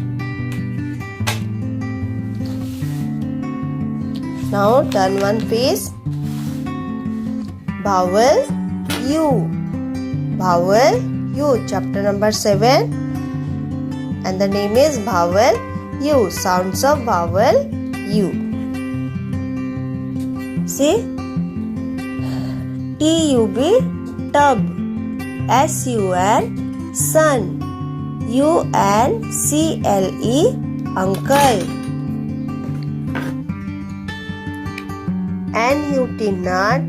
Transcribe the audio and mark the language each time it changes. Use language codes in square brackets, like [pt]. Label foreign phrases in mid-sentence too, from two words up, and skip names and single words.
[en] Now turn one page. Vowel U. Vowel U, chapter number 7. And the name is vowel U, sounds of vowel U. See, T-U-B, tub. S-U-N, sun. U-N-C-L-E, uncle. N-U-T, nut.